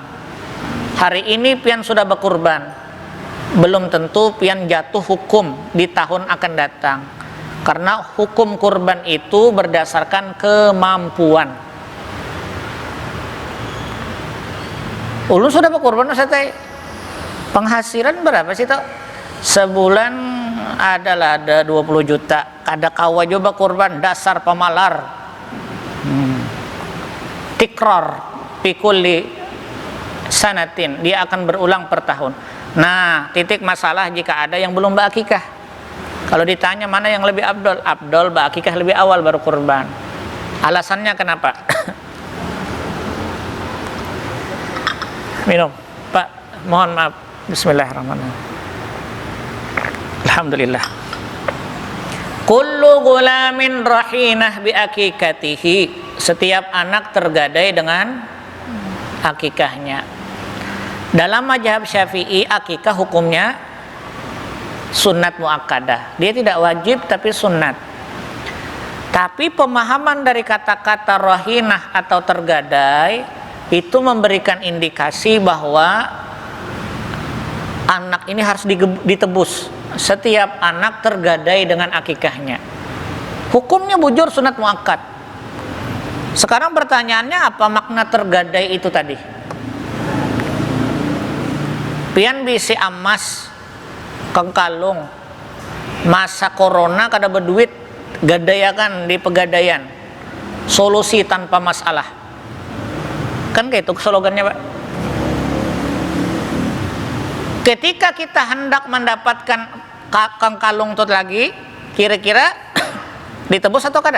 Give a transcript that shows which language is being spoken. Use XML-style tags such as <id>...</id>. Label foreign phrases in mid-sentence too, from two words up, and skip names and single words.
<bjn>Hari ini pian sudah berkurban, belum tentu pian jatuh hukum di tahun akan datang.</bjn> <id>Karena hukum kurban itu berdasarkan kemampuan.</id> <bjn>Ulun sudah berkurban Ustaz.</bjn> <id>Penghasilan berapa sih toh? Sebulan ada 20 juta.</id> <bjn>Kada kawa coba kurban dasar pemalar.</bjn> <ar>تكرر في كل سنة,</ar> <id>dia akan berulang per tahun. Nah, titik masalah jika ada yang belum berakikah. Kalau ditanya mana yang lebih afdol? Afdol berakikah lebih awal baru kurban. Alasannya kenapa? Minum. Pak, mohon maaf.</id> <ar>بسم الله الرحمن الرحيم. الحمد لله. كل غلام رهينة بعقيقته.</ar> <id>Setiap anak tergadai dengan akikahnya. Dalam mazhab Syafi'i akikah hukumnya sunnat muakkadah. Dia tidak wajib tapi sunnat. Tapi pemahaman dari kata-kata rahinah atau tergadai itu memberikan indikasi bahwa anak ini harus ditebus. Setiap anak tergadai dengan akikahnya. Hukumnya bujur sunat muakkad. Sekarang pertanyaannya, apa makna tergadai itu tadi?</id> <bjn>Pian bisi amas kengkalung masa corona kada berduit gadayakan di pegadaian, solusi tanpa masalah, kan kayak itu slogannya, Pak.</bjn> <id>Ketika kita hendak mendapatkan kengkalung itu lagi, kira-kira ditebus atau kada?</id>